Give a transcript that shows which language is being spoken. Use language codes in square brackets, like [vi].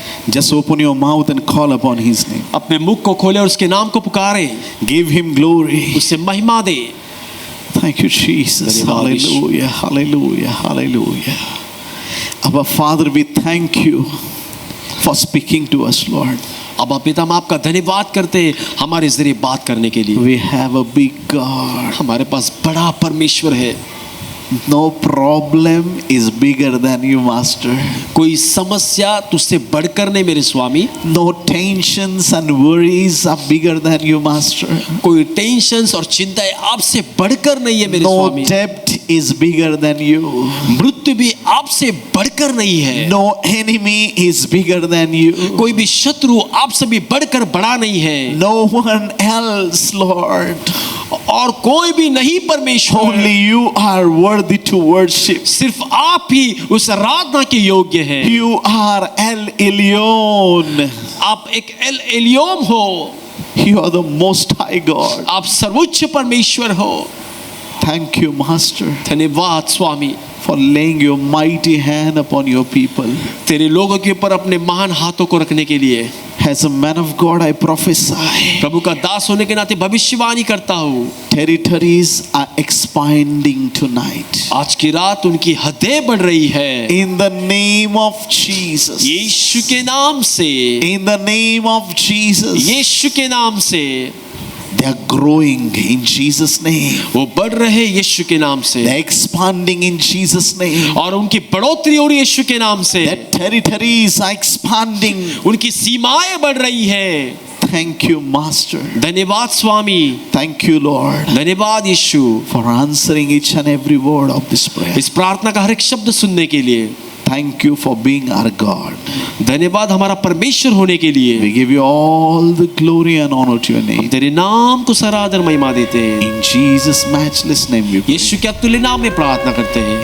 [en] Just open your mouth and call upon His name. [hi] अपने मुख को खोले और उसके नाम को पुकारे। [en] Give Him glory. [hi] उससे महिमा दे। [en] Thank you, Jesus. [hi] धन्यवाद यीशु। [en] Hallelujah, hallelujah, hallelujah. Our Father, we thank you for speaking to us, Lord. [hi] अब पिता हम आपका धन्यवाद करते हैं हमारे जरिए बात करने के लिए। [en] We have a big God. [hi] हमारे पास बड़ा परमेश्वर है। [en] No problem is bigger than you, Master. [hi] कोई समस्या तुझसे बढ़कर नहीं मेरे स्वामी। [en] No tensions and worries are bigger than you, Master. [hi] कोई टेंशन्स और चिंताएं आपसे बढ़कर नहीं है मेरे [en] No [hi] Swami. [en] debt is bigger than you. [hi] मृत्यु भी आपसे बढ़कर नहीं है। [en] No enemy is bigger than you. [hi] कोई भी शत्रु आपसे भी बढ़कर बड़ा नहीं है। [en] No one else, Lord. [hi] और कोई भी नहीं परमेश्वर। [en] Only you are worthy to worship. [hi] सिर्फ आप ही उस आराधना के योग्य हैं। [en] You are El Elyon. [hi] आप एक एल एलियोम हो। [en] You are the most high God. [hi] आप सर्वोच्च परमेश्वर हो। [en] Thank you, Master, [hi] धन्यवाद स्वामी [en] for laying your mighty hand upon your people. [hi] तेरे लोगों के ऊपर अपने महान हाथों को रखने के लिए। [en] As a man of God, I prophesy. [hi] प्रभु का दास होने के नाते भविष्यवाणी करता हूँ। [en] Territories are expanding tonight. [hi] आज की रात उनकी हदें बढ़ रही है। [en] In the name of Jesus. [hi] यीशु के नाम से। [en] In the name of Jesus. [hi] यीशु के नाम से। [en] They are growing in Jesus' name. [hi] वो बढ़ रहे यीशु के नाम से। [en] They are expanding in Jesus' name. [hi] और उनकी बढ़ोतरी हो रही है यीशु के नाम से। [en] Their territories are expanding. [hi] उनकी सीमाएं बढ़ रही है। [en] Thank you, Master. [hi] धन्यवाद स्वामी। [en] Thank you, Lord, [hi] धन्यवाद यीशु [en] for answering each and every word of this prayer. [hi] इस प्रार्थना का हर एक शब्द सुनने के लिए। [en] Thank you for being our God. [hi] धन्यवाद हमारा परमेश्वर होने के लिए। [en] We give you all the glory and honor to your [hi] हम [en] name. [hi] तेरे नाम को सरादर महिमा देते हैं। [en] In Jesus' matchless name we pray. [hi] यीशु के अतुल्य नाम में प्रार्थना करते हैं।